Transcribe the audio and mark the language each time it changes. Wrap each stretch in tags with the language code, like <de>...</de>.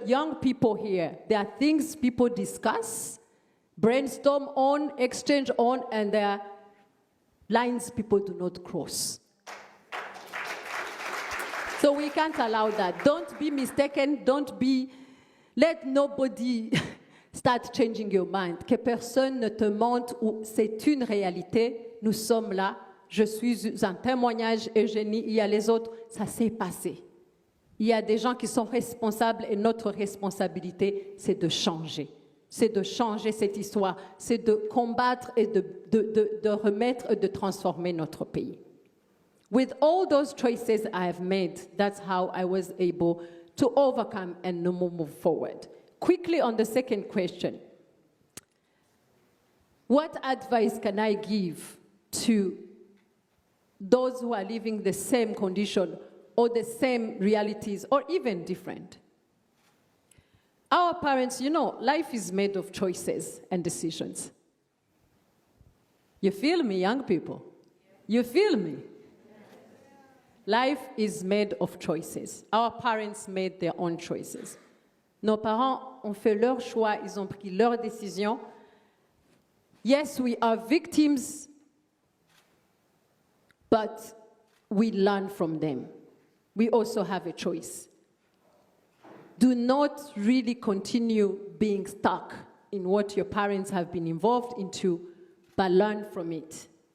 <en>Young people here, there are things people discuss, brainstorm on, exchange on, and there are lines people do not cross. So we can't allow that. Don't be mistaken. Let nobody start changing your mind.</en> <fr>Que personne ne te mente ou c'est une réalité. Nous sommes là. Je suis un témoignage. Eugénie, il y a les autres. Ça s'est passé. Il y a des gens qui sont responsables et notre responsabilité, c'est de changer. C'est de changer cette histoire. C'est de combattre et de remettre et de transformer notre pays.</fr> <en>With all those choices I have made, that's how I was able to overcome and move forward. quickly on the second question. What advice can I give to those who are living the same condition or the same realities or even different? Our parents, you know, life is made of choices and decisions. You feel me, young people? You feel me? Life is made of choices. Our parents made their own choices.</en> <fr>Nos parents ont fait leurs choix, ils ont pris leurs décisions.</fr> <en>Yes, we are victims, but we learn from them. We also have a choice. Do not really continue being stuck in what your parents have been involved into, but learn from it.</en>